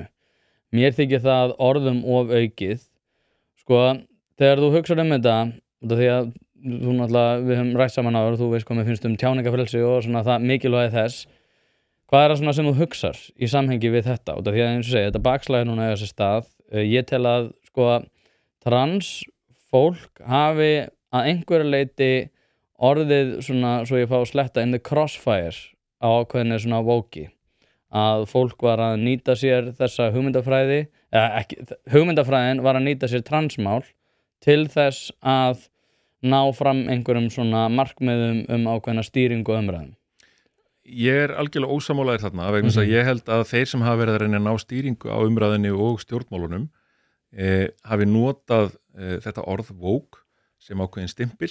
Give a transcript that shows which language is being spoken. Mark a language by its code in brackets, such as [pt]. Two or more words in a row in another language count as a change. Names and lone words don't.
[is] Mér þykir það orðum of aukið. Sko, þegar þú hugsar þetta, því að þú náttúrulega, við höfum rætt saman áður, þú veist hvað mér finnst tjáningafrelsi og svona það mikilvægi þess. Hvað það svona sem þú hugsar í samhengi við þetta? Því að eins og segja, þetta bakslagið núna eiga sér stað. Ég tel að sko, transfólk hafi að einhverju leyti orðið svona, svo ég fá að sletta [en] in the crossfire [is] á ákveðinni svona vóki, að fólk var að nýta sér þessa hugmyndafræði, hugmyndafræðin var að nýta sér transmál til þess að ná fram einhverjum svona markmiðum ákveðna stýringu og umræðum. Ég algjörlega ósammálaður þarna, vegna þess að ég held að þeir sem hafa verið að reyna að ná stýringu á umræðinni og stjórnmálunum hafi notað þetta orð woke sem ákveðin stimpil.